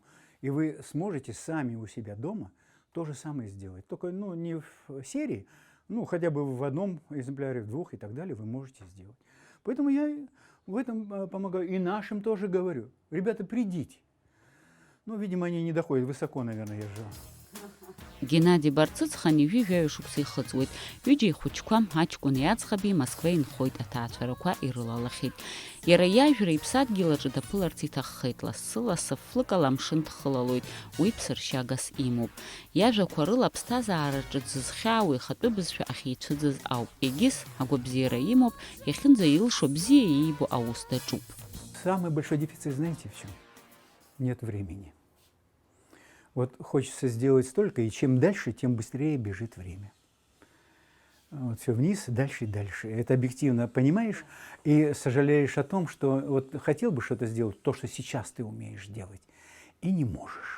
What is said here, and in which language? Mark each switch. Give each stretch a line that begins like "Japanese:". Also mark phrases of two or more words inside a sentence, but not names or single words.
Russian: И вы сможете сами у себя дома то же самое сделать. Только не в серии, хотя бы в одном экземпляре, в 2 и так далее вы можете сделать. Поэтому я в этом помогаю. И нашим тоже говорю. Ребята, придите. Видимо, они не доходят высоко, наверное, я же.
Abkhazian: Геннадий Барцыцхани ҩажәаҩ шықәса ихыҵуеит. Ҩыџьа ихәыҷқәа аҷкәын иаӡӷаби Москва инхоит, аҭаацәарақәа ирылалахьеит. Иара иажәра иԥсадгьыл аҿы даԥыларц иҭаххеит. Лассы-лассы флыкала амшын дхылалоит. Уи ԥсыршьагас имоуп. Иажәақәа рыла аԥсҭазаараҿы дзызхьаауа ихатәы бызшәа ахьицәыӡыз ауп. Егьыс агәабзиара имоуп, иахьынӡаилшо бзиа иибо аус даҿуп.
Russian: Самый большой дефицит, знаете, в чем? Нет времени. Вот хочется сделать столько, и чем дальше, тем быстрее бежит время. Вот все вниз, дальше и дальше. Это объективно понимаешь и сожалеешь о том, что вот хотел бы что-то сделать, то, что сейчас ты умеешь делать, и не можешь.